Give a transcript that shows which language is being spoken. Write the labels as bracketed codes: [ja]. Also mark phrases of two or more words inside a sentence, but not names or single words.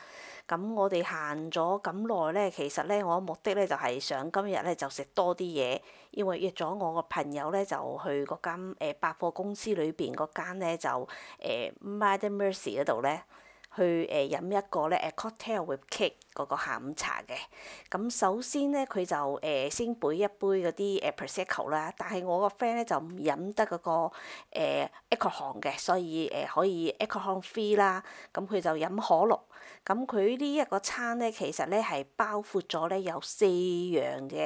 [yue] 咁我哋行咗咁耐咧，其實咧我目的咧就係想今日咧就食多啲嘢，因為約咗我個朋友咧就去嗰間百貨公司裏邊嗰間咧就 Madam Mercy 嗰度咧。去飲一個咧 [en] cocktail with cake [yue] 嗰個下午茶嘅。咁首先咧佢就先杯一杯嗰啲prosecco 啦，但係我個 friend 咧就唔飲得嗰個alcohol 嘅，所以可以 [en] alcohol free [yue] 啦。咁佢就飲可樂。咁佢呢一個餐咧其實咧係包括咗咧有4樣嘅。